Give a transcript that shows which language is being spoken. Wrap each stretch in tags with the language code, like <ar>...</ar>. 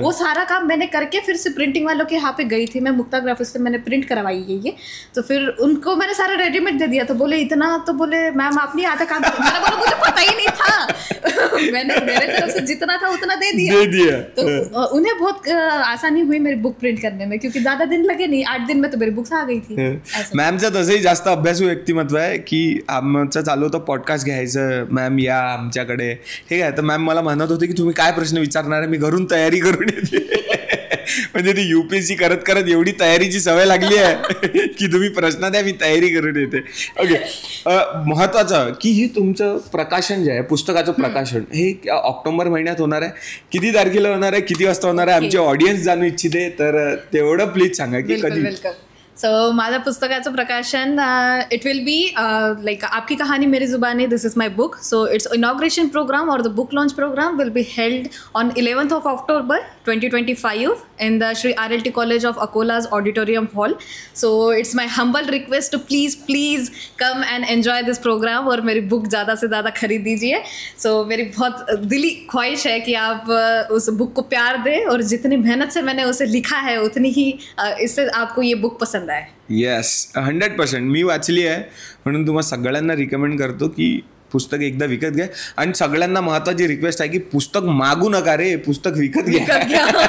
<hi>वो सारा काम मैंने करके फिर से प्रिंटिंग वालों के यहाँ पे गई थी मैं, मुक्ता ग्राफिक्स से मैंने प्रिंट करवाई है ये, तो फिर उनको मैंने सारा रेडीमेड दे दिया। तो बोले इतना, तो बोले मैम आप नहीं आता काम। मैंने बोला मुझे पता ही नहीं था। मैंने मेरे तरफ से जितना था उतना दे दिया। तो उन्हें बहुत आसानी हुई मेरी बुक प्रिंट करने में, क्योंकि ज्यादा दिन लगे नहीं, 8 दिन में तो मेरी बुक्स आ गई थी।</hi> <mr>मॅमचं तसंही जास्त अभ्यासू व्यक्तिमत्व आहे की आमचं चालू होतं पॉडकास्ट घ्यायचं, मॅम या आमच्याकडे, ठीक आहे. तर मॅम मला म्हणत होते की तुम्ही काय प्रश्न विचारणार आहे, मी घरून तयारी करून येते. म्हणजे ती युपीएससी करत करत एवढी तयारीची सवय लागली आहे की तुम्ही प्रश्न द्या मी तयारी करून येते. ओके, महत्वाचं की हे तुमचं प्रकाशन जे आहे, पुस्तकाचं प्रकाशन हे ऑक्टोबर महिन्यात होणार आहे. किती तारखेला होणार आहे, किती वाजता होणार आहे, आमचे ऑडियन्स जाणू इच्छिते, तर तेवढं प्लीज सांगा की कधी. सो माझ्या पुस्तकाचं प्रकाशन</mr> <en>it will be like</en> <hi>आपकी कहानी मेरी जुबानी,</hi> <en>This is my book. So it's inauguration programme और the book launch programme will be held on 11th of October 2025 in the Shri RLT College of Akola's Auditorium Hall. So it's my humble request to please come and enjoy this program</en> <hi>और मेरी book ज़्यादा से ज़्यादा खरीद दीजिए. So मेरी बहुत दिली ख्वाहिश है कि आप उस बुक को प्यार दें और जितनी मेहनत से मैंने उसे लिखा है उतनी ही इससे आपको ये बुक पसंद.</hi> <mr>येस, 100% मी वाचली आहे, म्हणून तुम्हाला सगळ्यांना रिकमेंड करतो की पुस्तक एकदा विकत घ्या. आणि सगळ्यांना महत्वाची रिक्वेस्ट आहे की पुस्तक मागू नका रे, पुस्तक विकत घ्या.</mr>